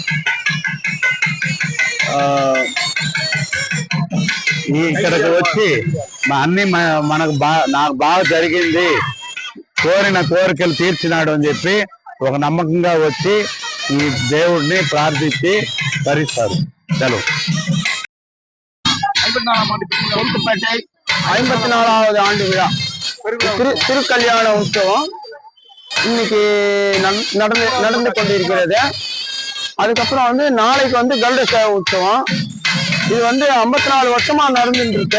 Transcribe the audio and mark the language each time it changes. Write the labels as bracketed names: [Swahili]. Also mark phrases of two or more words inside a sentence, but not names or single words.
[Telugu] ఇక్కడికి వచ్చి మనకు నాకు బాగా జరిగింది, కోరిన కోరికలు తీర్చినాడు అని చెప్పి ఒక నమ్మకంగా వచ్చి ఈ దేవుడిని ప్రార్థించి ధరిస్తారు. సెలవు. [Tamil] 54வது ஆண்டு விழா திருக்கல்யாண உற்சவம் இன்னைக்கு நடந்து கொண்டிருக்கிறது. அதுக்கப்புறம் வந்து நாளைக்கு வந்து கருட சேவை உற்சவம். இது வந்து 54 வருஷமா நடந்துட்டு இருக்கு.